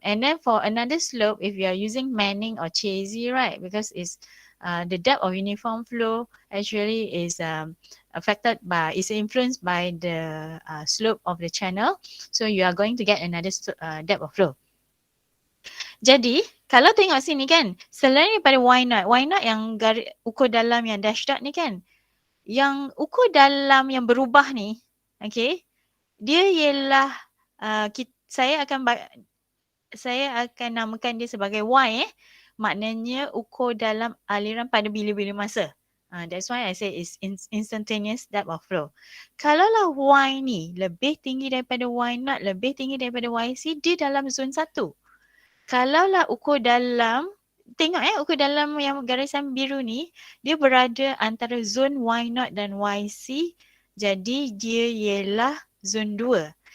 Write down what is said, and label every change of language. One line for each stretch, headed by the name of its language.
English: And then for another slope, if you are using Manning or Chasey, right? Because it's the depth of uniform flow actually is is influenced by the slope of the channel. So you are going to get another depth of flow.
Malay: Jadi, kalau tengok sini kan, selain daripada Y naught yang ukur dalam yang dash dot ni kan, yang ukur dalam yang berubah ni, okay, dia ialah saya akan namakan dia sebagai Y. Maknanya ukur dalam aliran pada bila-bila masa.
English: That's why I say it's instantaneous depth of flow.
Malay: Kalaulah Y ni lebih tinggi daripada Y naught, lebih tinggi daripada YC, dia dalam zon 1. Kalaulah ukur dalam, tengok ukur dalam yang garisan biru ni, dia berada antara zon Y naught dan YC, jadi dia ialah zon 2.